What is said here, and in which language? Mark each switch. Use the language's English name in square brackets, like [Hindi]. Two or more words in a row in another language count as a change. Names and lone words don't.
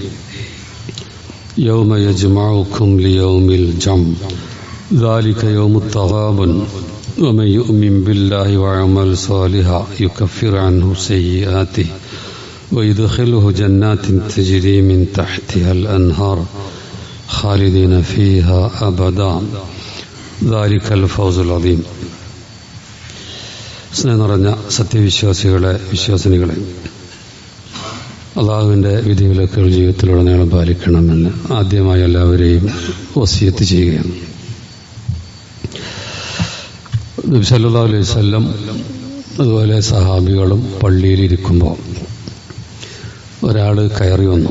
[Arabic] يوم يجمعكم ليوم الجمع ذلك يوم التغابن ومن يؤمن بالله ويعمل صالحا يكفر عنه سيئاته ويدخله جنات تجري من تحتها الأنهار خالدين فيها أبدا ذلك الفوز العظيم. [Malayalam] സ്നേഹം നിറഞ്ഞ സത്യവിശ്വാസികളെ വിശ്വാസിനികളെ, അള്ളാഹുവിൻ്റെ വിധിവിലക്കുകൾ ജീവിതത്തിലുടനീളം പാലിക്കണമെന്ന് ആദ്യമായി എല്ലാവരെയും വസിയത്ത് ചെയ്യുകയാണ്. നബി [Arabic] صلى الله عليه وسلم [Malayalam] അതുപോലെ സഹാബികളും പള്ളിയിലിരിക്കുമ്പോൾ ഒരാൾ കയറി വന്നു.